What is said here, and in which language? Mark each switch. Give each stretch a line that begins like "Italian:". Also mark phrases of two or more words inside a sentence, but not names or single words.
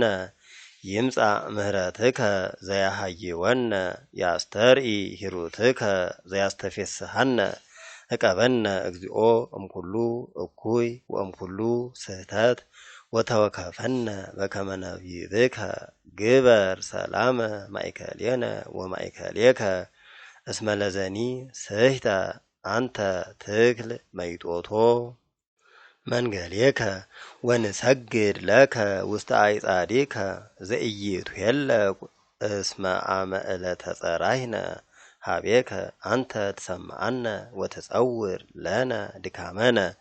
Geez: ይምጻእ ምህረትከ ዘያሃይወነ ያስተርኢ ሂሩትከ ዘያስተፌስሐነ እቀበነ እግዚኦ እምኩሉ እኩይ ወእምኩሉ ስህተት ወተወከፈነ በከመ ነቢብከ ግበር ሰላመ ማእከሌነ ወማእከሌከ እስመ ለዘኒ ስሕተ አንተ ትክል መይጦቶ መንገሌከ ወንሰግድ ለከ ውስተ አዕጻዲከ ዘኢይትኄለቁ እስመ አመ ዕለተ ጸራይነ ሀቤከ አንተ ትሰምዓነ ወትጸውር ለነ ድካመነ